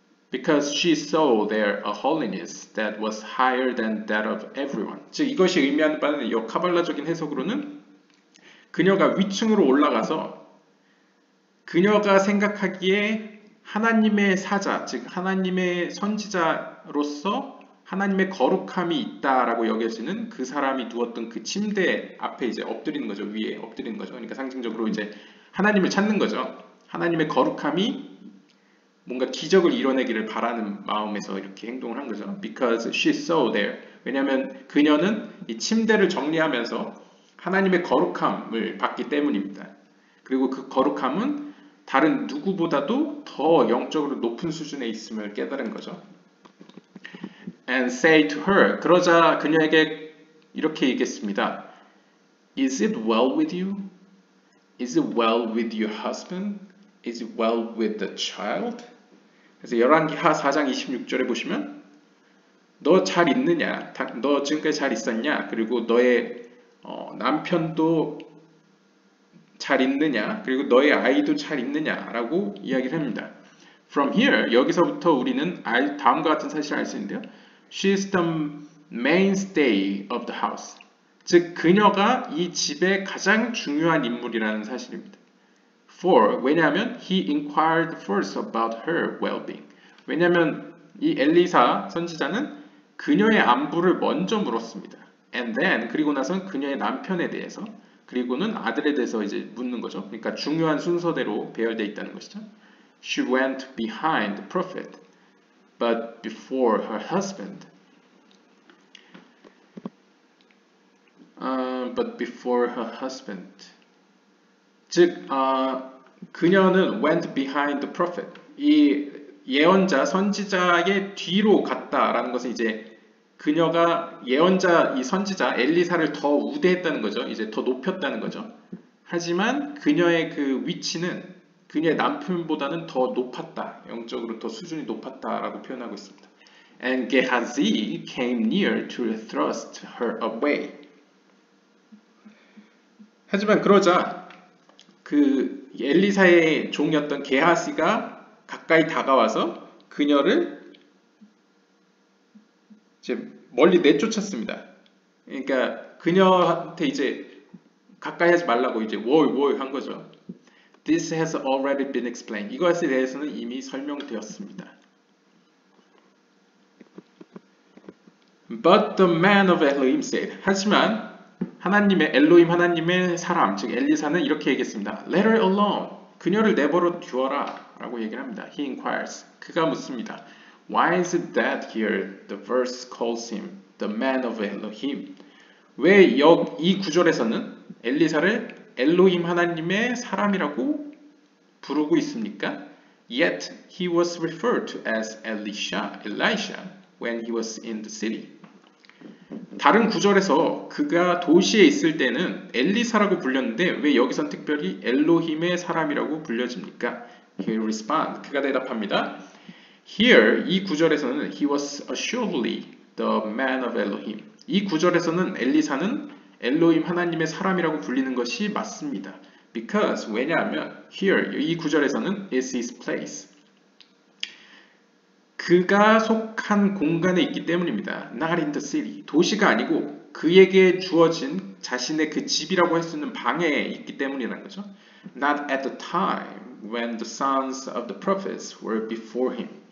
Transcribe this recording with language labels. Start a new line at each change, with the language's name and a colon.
English: Because she saw there a holiness that was higher than that of everyone.
Korean: 즉 이것이 의미하는 바는 이 카발라적인 해석으로는 그녀가 위층으로 올라가서 그녀가 생각하기에 하나님의 사자, 즉 하나님의 선지자로서 하나님의 거룩함이 있다라고 여겨지는 그 사람이 누웠던 그 침대 앞에 이제 엎드리는 거죠. 위에 엎드리는 거죠. 그러니까 상징적으로 이제 하나님을 찾는 거죠. 하나님의 거룩함이 뭔가 기적을 이뤄내기를 바라는 마음에서 이렇게 행동을 한 거죠.
English: Because she saw there.
Korean: 왜냐하면 그녀는 이 침대를 정리하면서 하나님의 거룩함을 받기 때문입니다. 그리고 그 거룩함은 다른 누구보다도 더 영적으로 높은 수준에 있음을 깨달은 거죠.
English: And say to her,
Korean: 그러자 그녀에게 이렇게 얘기했습니다.
English: Is it well with you? Is it well with your husband? Is it well with the child?
Korean: 그래서 열왕기하 4장 26절에 보시면 너 잘 있느냐? 너 지금까지 잘 있었냐? 그리고 너의 남편도 잘 있느냐? 그리고 너의 아이도 잘 있느냐? 라고 이야기를 합니다.
English: From here,
Korean: 여기서부터 우리는 다음과 같은 사실을 알 수 있는데요.
English: She is the mainstay of the house.
Korean: 즉, 그녀가 이 집의 가장 중요한 인물이라는 사실입니다.
English: For,
Korean: 왜냐하면
English: he inquired first about her well-being.
Korean: 왜냐하면 이 엘리사 선지자는 그녀의 안부를 먼저 물었습니다.
English: And then,
Korean: 그리고 나서는 그녀의 남편에 대해서, 그리고는 아들에 대해서 이제 묻는 거죠. 그러니까 중요한 순서대로 배열되어 있다는 것이죠.
English: She went behind the prophet, but before her husband. But before her husband.
Korean: 즉, 그녀는
English: went behind the prophet.
Korean: 이 예언자, 선지자의 뒤로 갔다라는 것은 이제 그녀가 예언자, 이 선지자 엘리사를 더 우대했다는 거죠. 이제 더 높였다는 거죠. 하지만 그녀의 그 위치는 그녀의 남편보다는 더 높았다. 영적으로 더 수준이 높았다라고 표현하고 있습니다.
English: And Gehazi came near to thrust her away.
Korean: 하지만 그러자 그 엘리사의 종이었던 게하시가 가까이 다가와서 그녀를 이제 멀리 내쫓았습니다. 그러니까 그녀한테 이제 가까이 하지 말라고 이제 월 한 거죠.
English: This has already been explained.
Korean: 이것에 대해서는 이미 설명되었습니다.
English: But the man of Elohim said.
Korean: 하지만 하나님의 엘로힘 하나님의 사람 즉 엘리사는 이렇게 얘기했습니다.
English: Let her alone.
Korean: 그녀를 내버려 두어라 라고 얘기를 합니다.
English: He inquires.
Korean: 그가 묻습니다.
English: Why is it that here the verse calls him the man of Elohim?
Korean: 왜 이 구절에서는 엘리사를 엘로힘 하나님의 사람이라고 부르고 있습니까?
English: Yet he was referred to as Elisha when he was in the city.
Korean: 다른 구절에서 그가 도시에 있을 때는 엘리사라고 불렸는데 왜 여기선 특별히 엘로힘의 사람이라고 불려집니까?
English: He responds.
Korean: 그가 대답합니다.
English: Here
Korean: 이 구절에서는
English: he was assuredly the man of Elohim.
Korean: 이 구절에서는 엘리사는 엘로힘 하나님의 사람이라고 불리는 것이 맞습니다.
English: Because
Korean: 왜냐하면
English: here
Korean: 이 구절에서는
English: is his place.
Korean: 그가 속한 공간에 있기 때문입니다.
English: Not in the city.
Korean: 도시가 아니고 그에게 주어진 자신의 그 집이라고 할 수 있는 방에 있기 때문이라는 거죠.
English: Not at the time when the sons of the prophets were before him.